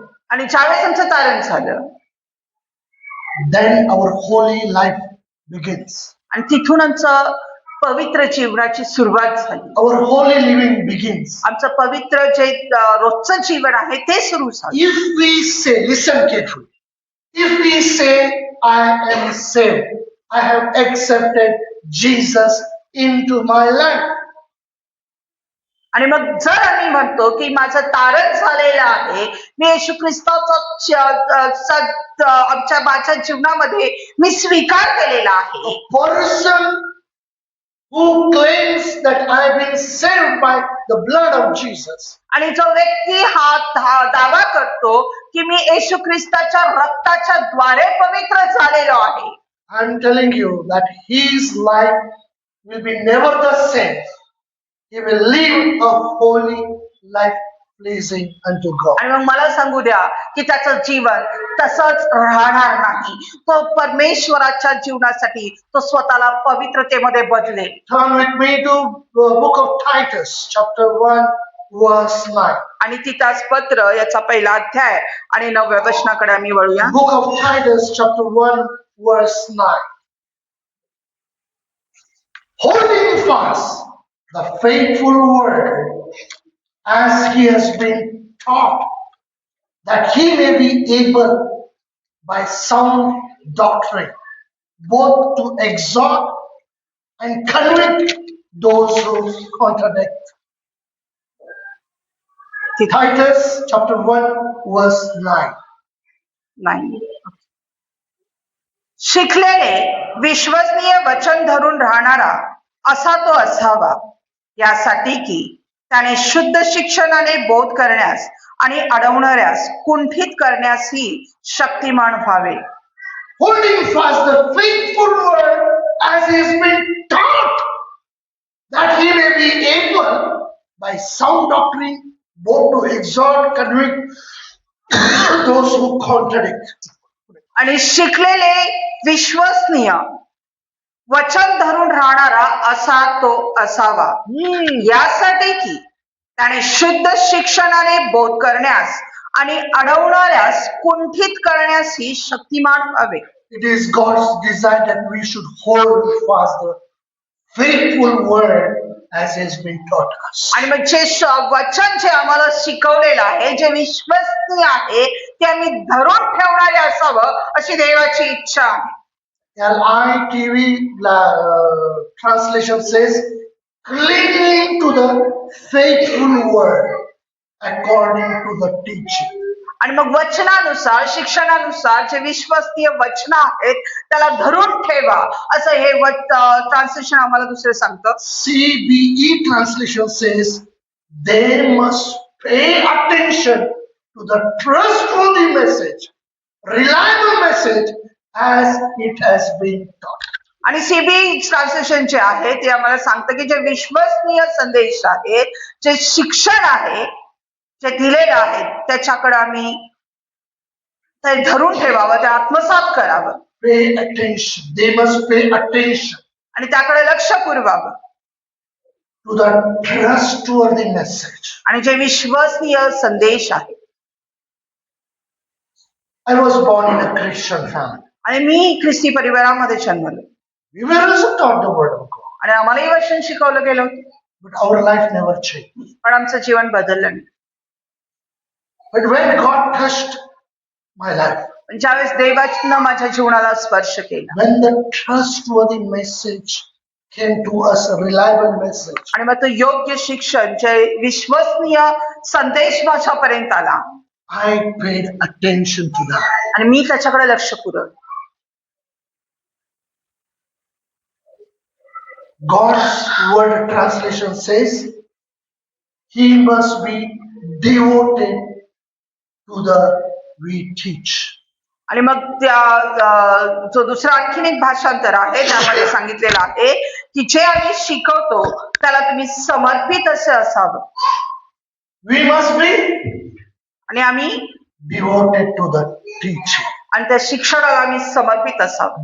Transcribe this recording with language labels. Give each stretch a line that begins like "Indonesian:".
Marathi: आणि ज्यावेळेस आमचं तारण झालं
English: then our holy life begins.
Marathi: आणि तिथून आमचं पवित्र जीवनाची सुरुवात झाली.
English: Our holy living begins.
Marathi: आमचं पवित्र जे रोजचं जीवन आहे ते सुरू झालं.
English: If we say, listen carefully, if we say, I am saved, I have accepted Jesus into my life.
Marathi: आणि मग जर आम्ही म्हणतो की माझं तारण झालेलं आहे, मी येशू ख्रिस्ताचा माझ्या जीवनामध्ये मी स्वीकार केलेला आहे.
English: A person who claims that I have been saved by the blood of Jesus,
Marathi: आणि जो व्यक्ती हा दावा करतो की मी येशू ख्रिस्ताच्या रक्ताच्या द्वारे पवित्र झालेलो आहे,
English: I am telling you that his life will be never the same. He will live a holy life pleasing unto God.
Marathi: आणि मग मला सांगू द्या की त्याचं जीवन तसंच राहणार नाही. तो परमेश्वराच्या जीवनासाठी तो स्वतःला पवित्रतेमध्ये बदलेल.
English: Turn with me to the book of Titus, chapter 1, verse 9.
Marathi: आणि तिथाच पत्र याचा पहिला अध्याय आणि 9व्या वचनाकडे आम्ही वळूया.
English: Book of Titus, chapter 1, verse 9. holding fast the faithful word as he has been taught, that he may be able by sound doctrine both to exhort and convict those who contradict. Titus chapter 1 verse 9.
Marathi: नाही. शिकलेले विश्वसनीय वचन धरून राहणारा असा तो असावा, यासाठी की त्याने शुद्ध शिक्षणाने बोध करण्यास आणि अडवणाऱ्यास कुंठित करण्यासही शक्तिमान व्हावे.
English: Holding fast the faithful word as he has been taught, that he may be able by sound doctrine both to exhort, convict those who contradict.
Marathi: आणि शिकलेले विश्वसनीय वचन धरून राहणारा असा तो असावा, यासाठी की त्याने शुद्ध शिक्षणाने बोध करण्यास आणि अडवणाऱ्यास कुंठित करण्यासही शक्तिमान व्हावे.
English: It is God's desire that we should hold fast the faithful word as has been taught us.
Marathi: आणि मग जे वचन जे आम्हाला शिकवलेलं आहे, जे विश्वसनीय आहे, ते आम्ही धरून ठेवणारे असावं अशी देवाची इच्छा आहे.
English: LITV translation says, clinging to the faithful word according to the teaching.
Marathi: आणि मग वचनानुसार, शिक्षणानुसार जे विश्वसनीय वचन आहेत त्याला धरून ठेवा असं हे ट्रान्सलेशन आम्हाला दुसरं सांगतं.
English: CBE translation says, they must pay attention to the trustworthy message, reliable message as it has been taught.
Marathi: आणि सीबी ट्रान्सलेशन जे आहे ते आम्हाला सांगतं की जे विश्वसनीय संदेश आहेत, जे शिक्षण आहे, जे दिलेलं आहे, त्याच्याकडे आम्ही ते धरून ठेवावं, ते आत्मसात करावं.
English: Pay attention. They must pay attention
Marathi: आणि त्याकडे लक्ष पुरवावं.
English: to the trustworthy message.
Marathi: आणि जे विश्वसनीय संदेश आहे.
English: I was born in a Christian family.
Marathi: आणि मी ख्रिस्ती परिवारामध्ये जन्मलो
English: We were also taught the word of God,
Marathi: आणि आम्हालाही वचन शिकवलं गेलं होतं,
English: but our life never changed.
Marathi: पण आमचं जीवन बदललं नाही.
English: But when God touched my life,
Marathi: पण ज्यावेळेस देवानं माझ्या जीवनाला स्पर्श केला
English: when the trustworthy message came to us, a reliable message,
Marathi: आणि मग तो योग्य शिक्षण, जे विश्वसनीय संदेश माझ्यापर्यंत आला
English: I paid attention to that.
Marathi: आणि मी त्याच्याकडे लक्ष पुरवलं.
English: God's word translation says, he must be devoted to the we teach.
Marathi: आणि मग त्या जो दुसरा आणखीन एक भाषांतर आहे त्यामध्ये सांगितलेलं आहे की जे आम्ही शिकवतो त्याला तुम्ही समर्पित असे असावं.
English: We must be
Marathi: आणि आम्ही
English: devoted to the teaching.
Marathi: आणि त्या शिक्षणाला आम्ही समर्पित असावं.